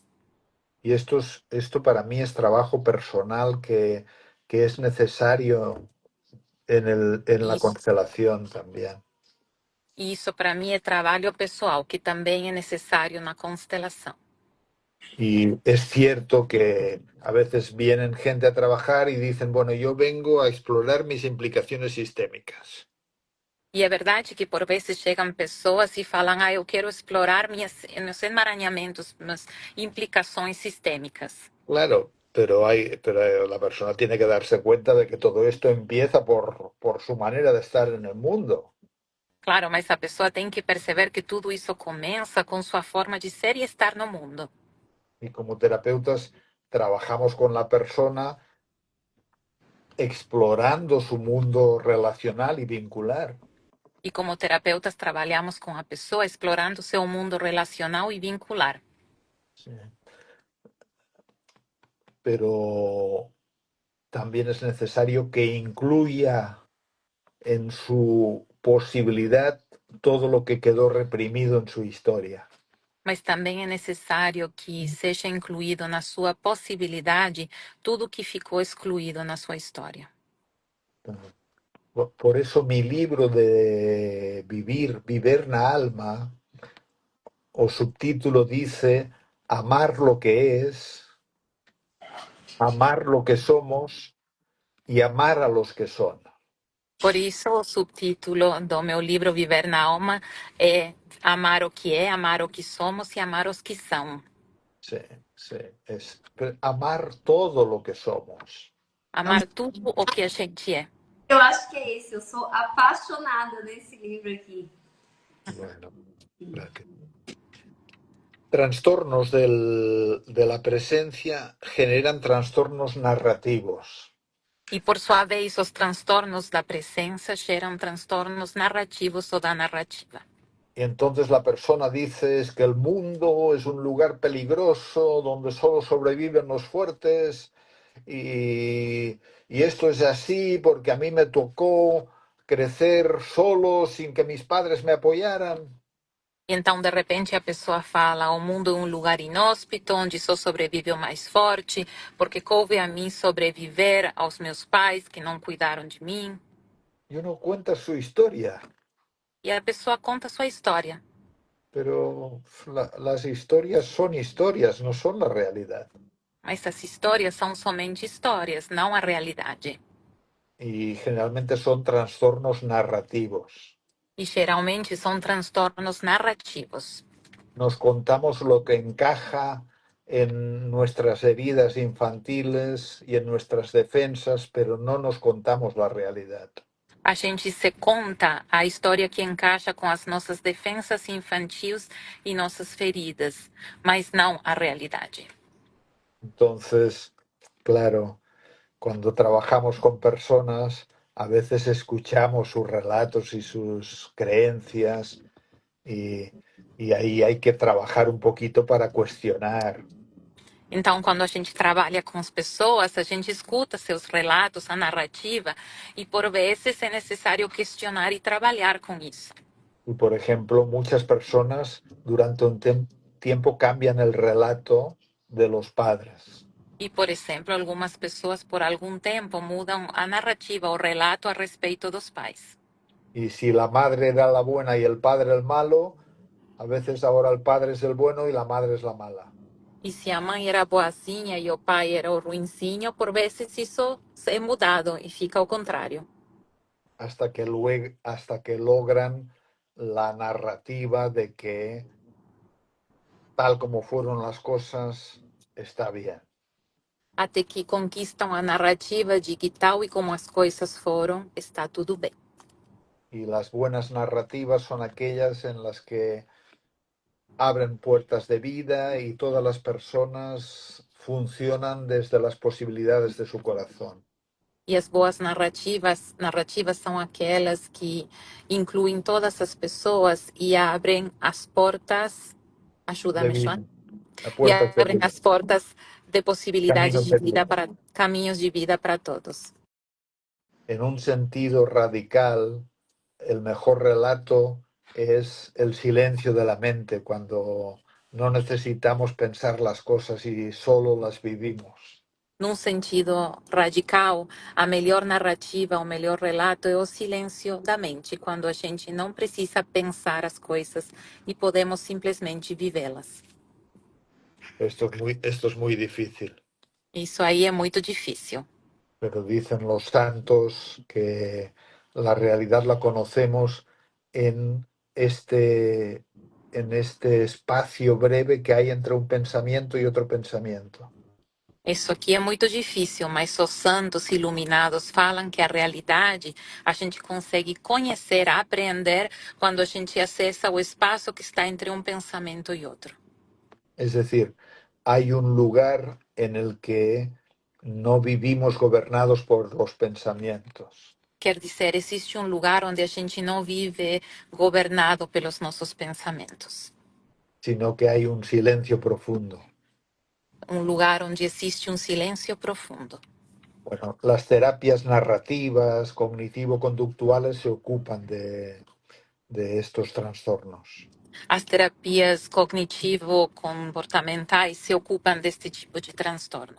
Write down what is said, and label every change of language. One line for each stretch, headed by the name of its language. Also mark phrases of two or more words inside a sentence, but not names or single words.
Spanish: Y esto para mí es trabajo personal que es necesario en la constelación también.
Portuguese: Isso, para mim, é trabalho pessoal, que também é necessário na constelação.
Spanish: Y es cierto que a veces vienen gente a trabajar y dicen, bueno, yo vengo a explorar mis implicaciones sistémicas.
Portuguese: E é verdade que por vezes chegam pessoas e falam, eu quero explorar meus emaranhamentos, minhas implicações sistêmicas.
Spanish: Claro, pero la persona tiene que darse cuenta de que todo esto empieza por su manera de estar en el mundo.
Portuguese: Claro, mas a pessoa tem que perceber que tudo isso começa com sua forma de ser e estar no mundo.
Spanish: Y como terapeutas trabajamos con la persona explorando su mundo relacional y vincular.
Portuguese: E como terapeutas trabalhamos com a pessoa explorando seu mundo relacional e vincular.
Spanish: Sí. Pero también es necesario que incluya en su posibilidad todo lo que quedó reprimido en su historia.
Portuguese: Mas também é necessário que seja incluído na sua possibilidade tudo que ficou excluído na sua história.
Spanish: Por eso mi libro de Viver na Alma,
Portuguese: o subtítulo
Spanish: dice amar lo que es, amar lo que somos y amar a los que son.
Portuguese: Por isso, o subtítulo do meu livro Viver na Alma é amar o que é, amar o que somos e amar os que são.
Spanish: Sí, sí, es amar todo lo que somos.
Portuguese: Amar tudo o que a gente é. Eu acho que é esse. Eu sou apaixonada nesse livro aqui.
Spanish: Bueno, gracias. trastornos de la presencia generan trastornos narrativos.
Portuguese: E, por sua vez, os transtornos da presença geram transtornos narrativos ou da narrativa.
Spanish: Y entonces la persona dice es que el mundo es un lugar peligroso donde solo sobreviven los fuertes y esto es así porque a mí me tocó crecer solo sin que mis padres me apoyaran.
Portuguese: Então, de repente, a pessoa fala: o mundo é um lugar inóspito, onde só sobrevive o mais forte, porque coube a mim sobreviver aos meus pais que não cuidaram de mim.
Spanish: Y uno cuenta su historia,
Portuguese: E a pessoa conta sua história.
Spanish: pero las historias, no son la realidad.
Portuguese: Mas essas histórias são somente histórias, não a realidade.
Spanish: Y generalmente son trastornos narrativos.
Portuguese: E geralmente são transtornos narrativos.
Spanish: Nos contamos lo que encaja en nuestras heridas infantiles y en nuestras defensas, pero no nos contamos la realidad.
Portuguese: A gente se conta a história que encaixa com as nossas defensas infantis e nossas feridas, mas não a realidade.
Spanish: Entonces, claro, cuando trabajamos con personas, a veces escuchamos sus relatos y sus creencias y ahí hay que trabajar un poquito para cuestionar.
Portuguese: Então, quando a gente trabalha com as pessoas, a gente escuta seus relatos, a narrativa, e por vezes é necessário questionar e trabalhar com isso.
Spanish: Y, por ejemplo, muchas personas durante un tiempo cambian el relato de los padres.
Portuguese: E, por exemplo, algumas pessoas por algum tempo mudam a narrativa, o relato a respeito dos pais.
Spanish: Y si la madre era la buena y el padre el malo, a veces ahora el padre es el bueno y la madre es la mala.
Portuguese: E se a mãe era boazinha e o pai era o ruinzinho, por vezes isso é mudado e fica ao contrário.
Spanish: Hasta que logran la narrativa de que tal como fueron las cosas está bien.
Portuguese: Até que conquistam a narrativa de que tal e como as coisas foram, está tudo bem.
Spanish: Y las buenas narrativas son aquellas en las que abren puertas de vida y todas las personas funcionan desde las posibilidades de su corazón.
Portuguese: E as boas narrativas são aquelas que incluem todas as pessoas e abrem as portas,
Spanish: De
Portuguese: ajuda-me,
Spanish: vida,
Portuguese: Joan, a e
Spanish: puertas de
Portuguese: abrem vida, as portas de possibilidades
Spanish: caminos de de vida vida.
Portuguese: para caminhos de vida para todos.
Spanish: En un sentido radical, el mejor relato es el silencio de la mente, cuando no necesitamos pensar las cosas y solo las vivimos.
Portuguese: Num sentido radical, a melhor narrativa, o melhor relato é o silêncio da mente, quando a gente não precisa pensar as coisas e podemos simplesmente vivê-las.
Spanish: Esto es muy difícil,
Portuguese: Isso aí é muito difícil.
Spanish: pero dicen los santos que la realidad la conocemos en en este espacio breve que hay entre un pensamiento y otro pensamiento.
Portuguese: Isso aqui é muito difícil, mas os santos iluminados falam que a realidade a gente consegue conhecer, aprender quando a gente acessa o espaço que está entre um pensamento e outro.
Spanish: Es decir, hay un lugar en el que no vivimos gobernados por los pensamientos,
Portuguese: Quer dizer, existe um lugar onde a gente não vive governado pelos nossos pensamentos.
Spanish: sino que hay un silencio profundo.
Portuguese: Um lugar onde existe um silêncio profundo.
Spanish: Bueno, las terapias narrativas, cognitivo-conductuales se ocupan de estos trastornos.
Portuguese: As terapias cognitivo-comportamentais se ocupam deste tipo de transtorno.